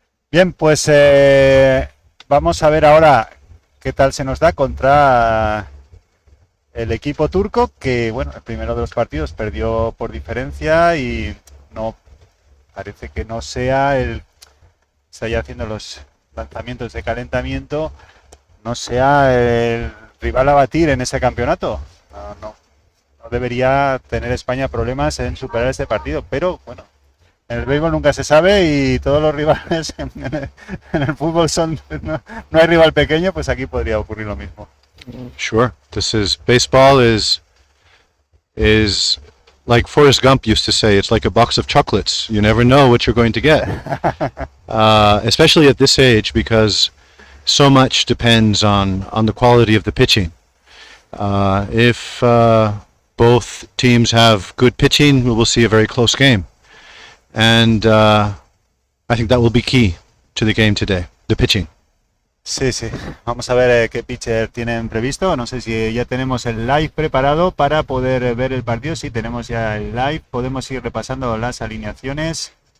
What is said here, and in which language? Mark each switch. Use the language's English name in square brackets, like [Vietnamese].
[Spanish] Bien, pues vamos a ver ahora qué tal se nos da contra el equipo turco, que bueno, el primero de los partidos perdió por diferencia y no parece que no sea se haya haciendo los lanzamientos de calentamiento, no sea el rival a batir en ese campeonato. No debería tener España problemas en superar este partido, pero bueno, en el béisbol nunca se sabe y todos los rivales en el fútbol no hay rival pequeño, pues aquí podría ocurrir lo mismo. [English] Sure. Baseball is like Forrest Gump used to say, it's like a box of chocolates. You never know what you're going to get. Especially at this age, because so much depends on the quality of the pitching. If both teams have good pitching, we will see a very close game. And I think that will be key to the game today, the pitching. [Spanish] Sí. Vamos a ver qué pitcher tienen previsto. No sé si ya tenemos el live preparado para poder ver el partido. Sí, tenemos ya el live. Podemos ir repasando las alineaciones.